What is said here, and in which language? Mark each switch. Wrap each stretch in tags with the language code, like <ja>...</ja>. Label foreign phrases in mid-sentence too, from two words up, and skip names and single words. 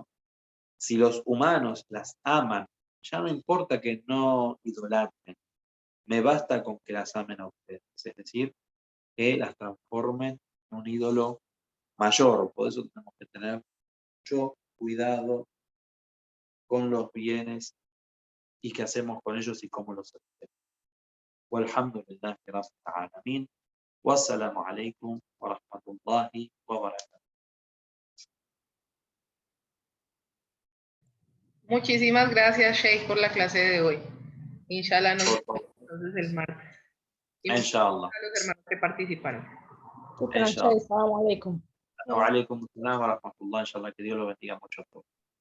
<es>Si los humanos las aman, ya no importa que no idolatren, me basta con que las amen a ustedes, es decir, que las transformen en un ídolo mayor. Por eso tenemos que tener mucho cuidado con los bienes y qué hacemos con ellos y cómo los hacemos.</es> <ar>والحمد لله رب العالمين. والسلام عليكم ورحمة الله وبركاته.</ar> <es>Muchísimas gracias, Sheikh, por la clase de hoy. Inshallah nos vemos entonces el martes. Y Inshallah. a los hermanos que participaron.</es> <ar>شكرا، شيخ. السلام عليكم. وعليكم السلام ورحمة الله.</ar> <es>Inshallah, que Dios lo bendiga mucho a todos.</es>